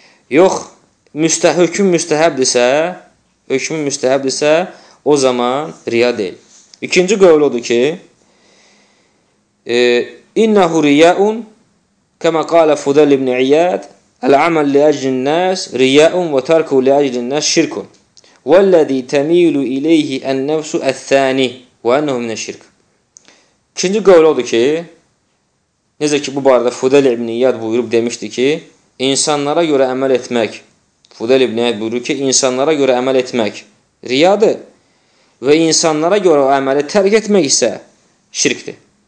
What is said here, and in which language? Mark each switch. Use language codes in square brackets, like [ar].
[az] Yox, hökum müstəhəbdirsə, o zaman riya deyil. İkinci qövl odur ki, [ar] İnnəhu riyaun, kəmə qalə Fudəl ibn İyyəd, Əl-əməl ləcrin nəs riyaun və tərku ləcrin nəs şirkun. والذي تميل إليه النفس الثاني وأنه من الشرك. [az] İkinci qövl odur ki, necə ki bu barədə Fudəl ibn İyyad buyurub demişdi ki, insanlara görə əməl etmək, Fudəl ibn İyyad buyurur ki, insanlara görə əməl etmək riyadır və insanlara görə əməli tərk etmək isə şirkdir.